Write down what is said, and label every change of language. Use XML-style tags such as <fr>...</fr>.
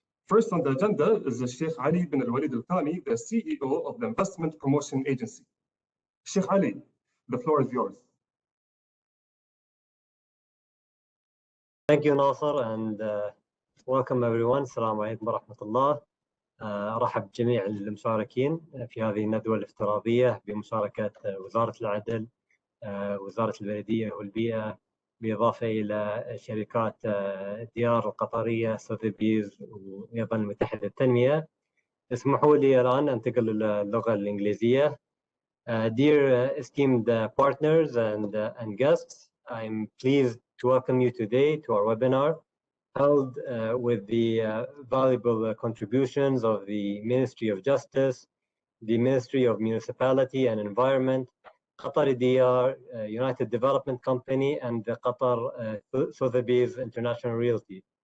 <en>First on the agenda is the Sheikh Ali bin Al-Walid Al-Thani, the CEO of the Investment Promotion Agency. Sheikh Ali, the floor is yours. Thank you, Nasser, and welcome everyone. Assalamu alaikum wa rahmatullah.</en> <ar>أرحب بجميع المشاركين في هذه الندوة الافتراضية بمشاركة وزارة العدل، وزارة البلدية والبيئة، بالإضافة إلى شركات ديار القطرية، سوثبيز، وأيضا متحدة التنمية. اسمحوا لي الآن أنتقل للغة الإنجليزية.</ar> <en>Dear esteemed partners and guests, I'm pleased to welcome you today to our webinar, held with the valuable contributions of the Ministry of Justice, the Ministry of Municipality and Environment, Qatari Diar, United Development Company, and the Qatar Sotheby's International Realty.</en>